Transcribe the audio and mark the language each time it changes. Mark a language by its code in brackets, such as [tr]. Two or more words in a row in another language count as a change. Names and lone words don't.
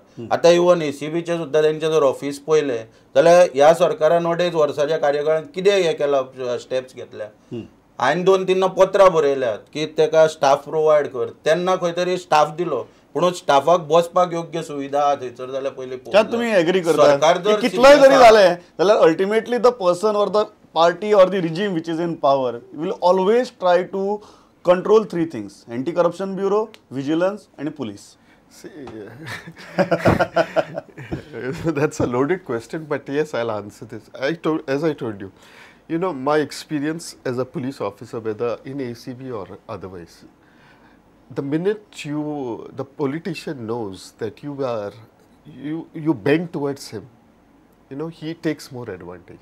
[kok] आतां इवन ACBचे सुद्दां तेंचें जर ऑफिस पळयलें जाल्यार ह्या सरकारान अडेच वर्साच्या कार्यकाळांत कितें हें केलां, स्टेप्स घेतल्या. हांवें 2-3 पत्रां बरयल्यात की ताका स्टाफ प्रोवायड कर. तेन्ना खंय तरी स्टाफ दिलो, पूण स्टाफाक बसपाक योग्य सुविधा आहा थंयसर जाल्यार पयलीं तुम्ही एग्री करता कितलोय जरी जालें जाल्यार [en] ultimately the person or the party or the regime which is in power will always try to control 3 things: anti-corruption bureau, vigilance and police. See, that's a loaded question, but yes, I'll answer this. As I told you, my experience as a police officer, whether in ACB or otherwise, the minute the politician knows that you bend towards him, he takes more advantage.